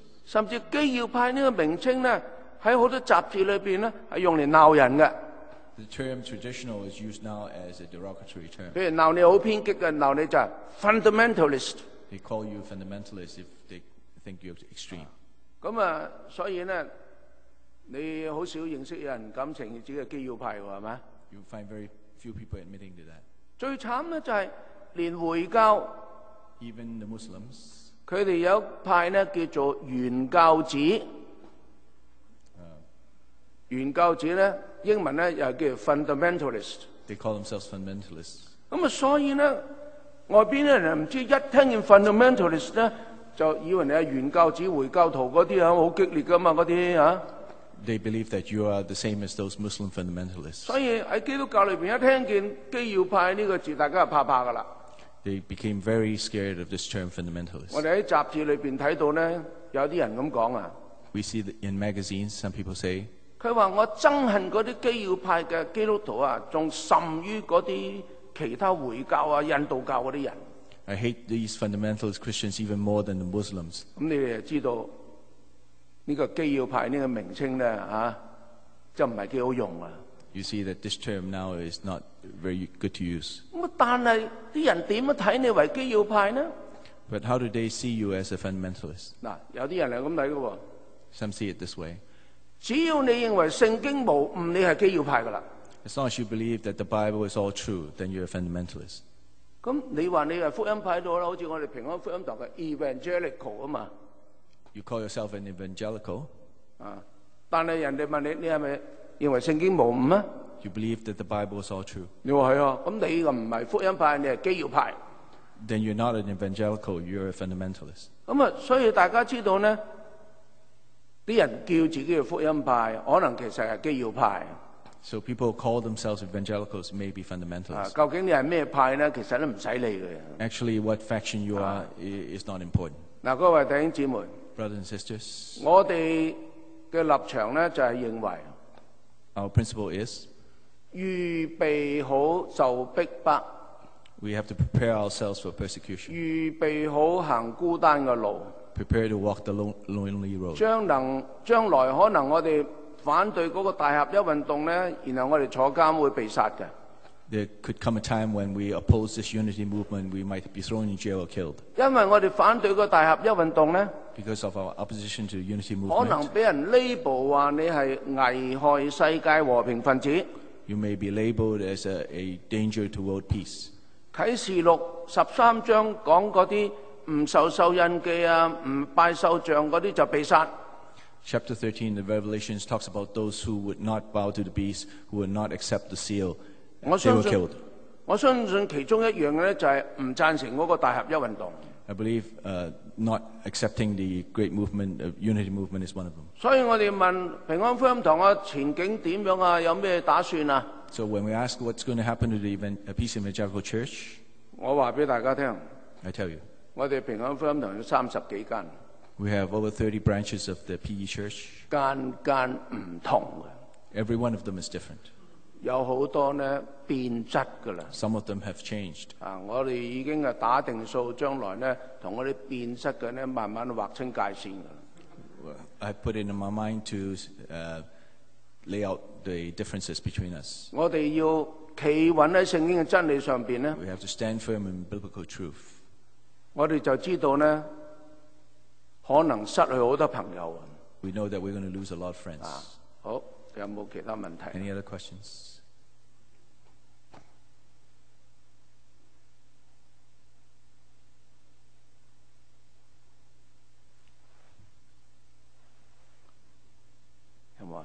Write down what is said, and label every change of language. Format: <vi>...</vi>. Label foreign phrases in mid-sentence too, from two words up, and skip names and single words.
<yue>甚至基要派呢個名稱咧，喺好多雜誌裏邊咧係用嚟鬧人嘅。</yue> <en>The term traditional is used now as a derogatory term.</en> <yue>譬如鬧你好偏激嘅，鬧你就係 fundamentalist。</yue> <en>They call you fundamentalist if they think you're extreme.</en> <yue>咁啊，所以咧，你好少認識有人敢承認自己係基要派喎，係咪？</yue> <en>You find very few people admitting to that.</en> <yue>最慘咧就係連回教</yue> <en>Even the Muslims,</en> <yue>佢哋有一派咧叫做原教旨。原教旨咧英文咧又係叫 fundamentalist。</yue> <en>they call themselves fundamentalists.</en> <yue>咁啊，所以咧外邊啲人唔知一聽見 fundamentalist 咧，就以為你係原教旨回教徒嗰啲啊，好激烈噶嘛嗰啲啊。</yue> <en>They believe that you are the same as those Muslim fundamentalists.</en> <yue>所以喺基督教裏邊一聽見基要派呢個字，大家就怕噶啦。</yue> <en>They became very scared of this term fundamentalist.</en> <yue>我哋喺雜誌裏邊睇到咧，有啲人咁講啊。</yue> <en>We see that in magazines, some people say,</en> <yue>佢話我憎恨嗰啲基要派嘅基督徒啊，仲甚於嗰啲其他回教啊、印度教嗰啲人。</yue> <en>I hate these fundamentalist Christians even more than the Muslims.</en> <yue>咁你哋就知道呢個基要派呢個名稱咧就唔係幾好用啊。</yue> <en>You see that this term now is not very good to use.</en> <yue>咁但係啲人點樣睇你為基要派呢？</yue> <en>But how do they see you as a fundamentalist?</en> <yue>嗱，有啲人係咁睇嘅喎。</yue> <en>Some see it this way.</en> <yue>只要你認為聖經無誤，你係基要派噶啦。</yue> <en>As long as you believe that the Bible is all true, then you're a fundamentalist.</en> <yue>咁你話你係福音派到啦，好似我哋平安福音堂嘅 evangelical 啊嘛。</yue> <en>You call yourself an evangelical.</en> <yue>但係人哋問你，你係咪認為聖經無誤啊？</yue> <en>You believe that the Bible is all true.</en> <yue>你話係啊，咁你又唔係福音派，你係基要派。</yue> <en>Then you're not an evangelical, you're a fundamentalist.</en> <yue>咁啊，所以大家知道呢，啲人叫自己係福音派，可能其實係基要派。</yue> <en>So people who call themselves evangelicals may be fundamentalists.</en> <yue>究竟你係咩派呢？其實都唔使理嘅。</yue> <en>Actually, what faction you are is not important.</en> <yue>嗱，各位弟兄姊妹，</yue> <en>Brothers and sisters,</en> <yue>我哋嘅立場呢，就係認為</yue> <en>our principle is</en> <yue>預備好受逼迫，</yue> <en>we have to prepare ourselves for persecution.</en> <yue>預備好行孤單嘅路，</yue> <en>Prepare to walk the lonely road.</en> <yue>將來可能我哋反對嗰個大合一運動呢，然後我哋坐監會被殺嘅。</yue> <en>There could come a time when we oppose this unity movement, we might be thrown in jail or killed.</en> <yue>因為我哋反對個大合一運動呢，</yue> <en>Because of our opposition to the unity</en> <yue>可能</yue> <en>movement,</en> <yue>俾人 label 話你係危害世界和平分子。</yue> <en>you may be labeled as a danger to world peace.</en> <yue>啟示錄13章講嗰啲唔受印記啊、唔拜獸像嗰啲就被殺。</yue> <en>Chapter 13 of Revelations talks about those who would not bow to the beast, who would not accept the seal.</en> <yue>我</yue> <en>They were</en> <yue>相信</yue> <en>killed.</en> <yue>我相信其中一樣嘅咧就係唔贊成嗰個大合一運動。</yue> <en>I believe not accepting the great movement, unity movement is one of them.</en> <yue>所以我哋問平安福音堂嘅前景點樣啊？有咩打算啊？</yue> <en>So when we ask what's going to happen to the Peace Evangelical Church,</en> <yue>我話俾大家聽，</yue> <en>I tell you,</en> <yue>我哋平安福音堂有30幾間，</yue> <en>we have over 30 branches of the PE Church.</en> <yue>間間唔同嘅，</yue> <en>Every one of them is different.</en> <yue>有好多呢變質㗎啦。</yue> <en>Some of them have changed.</en> <yue>我哋已經係打定數，將來呢同嗰啲變質嘅呢慢慢劃清界線㗎啦。</yue> <en>I put it in my mind to lay out the differences between us.</en> <yue>我哋要企穩喺聖經嘅真理上邊呢，</yue> <en>We have to stand firm in biblical truth.</en> <yue>我哋就知道呢，可能失去好多朋友。</yue> <en>We know that we're going to lose a lot of friends.</en> <yue>好，有冇其他問題？</yue> <en>Any other questions?</en> <yue>有冇啊？</yue>